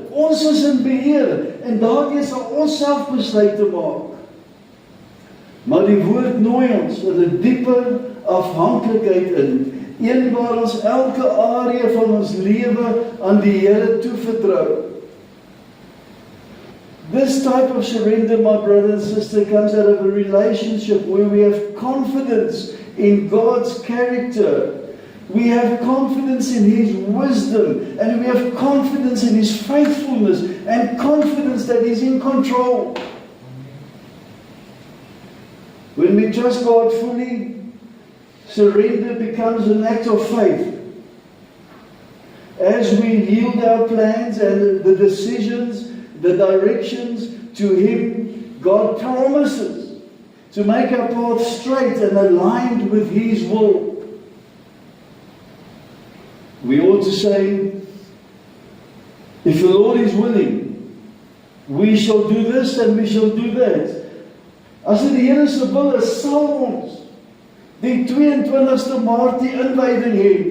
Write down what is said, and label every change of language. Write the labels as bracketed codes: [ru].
[af] Ons is in beheer en daardie sal ons self besluite maak. Maar die woord nooi ons in 'n dieper afhanklikheid in, een waar ons elke area van ons lewe aan die Here toevertrou. [en] This type of surrender, my brother and sister, comes out of a relationship where we have confidence in God's character. We have confidence in His wisdom, and we have confidence in His faithfulness, and confidence that He's in control. When we trust God fully, surrender becomes an act of faith. As we yield our plans and the decisions, the directions to Him, God promises to make our path straight and aligned with His will. We ought to say, if the Lord is willing, we shall do this and we shall do that. [af] As dit die Here se wil is, sal ons die 22ste Maart die inwyding hê.